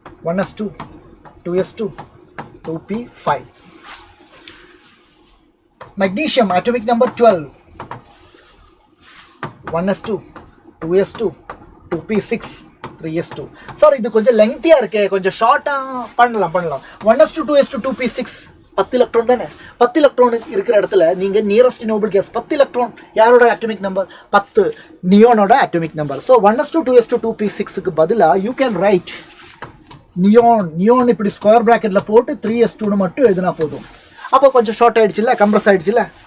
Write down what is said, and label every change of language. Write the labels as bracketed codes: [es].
[en] 1s2 2s2 2p5. Magnesium atomic number 12. 1s2 2s2 2p6 3s2. [ta] Sir இது கொஞ்சம் லெங்க்தியா இருக்கு, கொஞ்சம் ஷார்ட்டா பண்ணலாம். 1s2 2s2 2p6 10 எலக்ட்ரான் தானே. 10 எலக்ட்ரான் இருக்கிற இடத்துல நீங்க நியரஸ்ட் நோபல் கேஸ் 10 எலக்ட்ரான் யாரோட atomic number? 10 நியோனோட atomic number. So 1s2 2s2 2p6க்கு பதிலாக [en] you can write neon [ta] இப்படி ஸ்கொயர் பிராக்கெட்ல போட்டு 3s2 மட்டும் எழுதினா போதும். அப்போ கொஞ்சம் ஷார்ட் ஆயிடுச்சுல்ல, கம்ப்ரஸ் ஆயிடுச்சுல்ல.